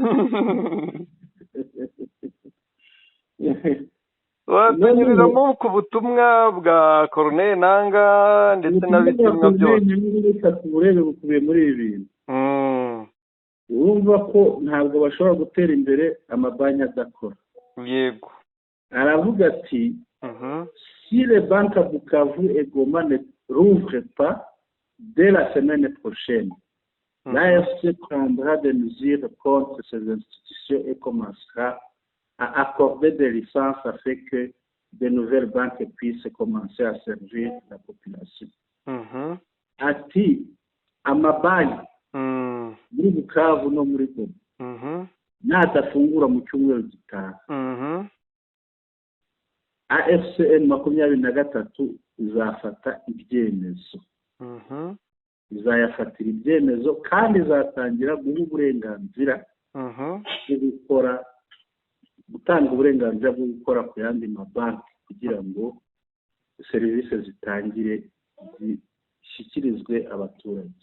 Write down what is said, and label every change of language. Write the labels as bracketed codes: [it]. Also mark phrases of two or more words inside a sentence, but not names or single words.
[rw] Watunyuriramo ku butumwa bwa Corneille Nangaa ndetse n'abitumwa byose. Reka tuburebe bukubiye muri ibi bintu. Urumva ko ntabwo bashobora gutera imbere amabanki adakora. Yego. Aravuga ati [fr] si les banques à Bukavu et Goma ne rouvrent pas dès la semaine prochaine, l'AFC prendra des mesures contre ces institutions et commencera à accorder des licences afin que de nouvelles banques puissent commencer à servir la population. [rw] Ati amabanki muri Bukavu no muri Goma natafungura mu cyumweru gitaha AFCN 23 izafata ibyemezo izayafatira ibyemezo kandi izatangira guha uburenganzira bwo gukora gutanga uburenganzira bwo gukora ku yandi mabanki kugira ngo serivisi zitangire zishyikirizwe abaturage.